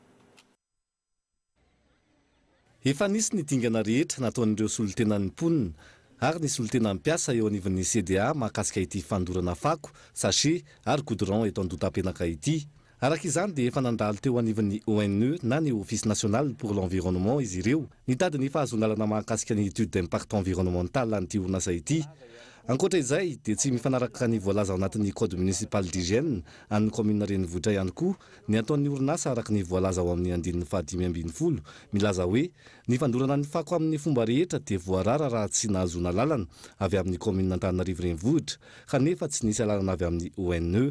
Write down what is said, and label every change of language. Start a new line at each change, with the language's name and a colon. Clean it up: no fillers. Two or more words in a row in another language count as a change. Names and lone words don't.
Malagasy: Efa nisy ny dingana rehetra nataon'ireo solotenan'ny mponina ary ny solotena mpiasa eo anivon'ny CDA mahakasika ity fandorana fako, sachet ary goudron eto Andotam-penaka ity. Araka izany dia efa nandalo teo anivon'ny ONE na ny Office national pour l'environnement izy ireo nitady ny fahazon-dalana mahakasika ny
French: étude d'impact environnemental
Malagasy: an'ity orinasa ity. Ankoatra izay dia tsy mifanaraka ny voalaza ao anatin'ny
French: code municipal d'hygiène
Malagasy: an'ny commune Renivohitra ihany koa ny ataon'ny orinasa araka ny voalaza ao amin'ny andininy 520 milaza hoe ny fandorana ny fako amin'ny fomba rehetra dia voarara raha tsy nahazona lalana avy amin'ny commune Antananarivo Renivohitra kanefa tsy nisy lalana avy amin'ny ONE.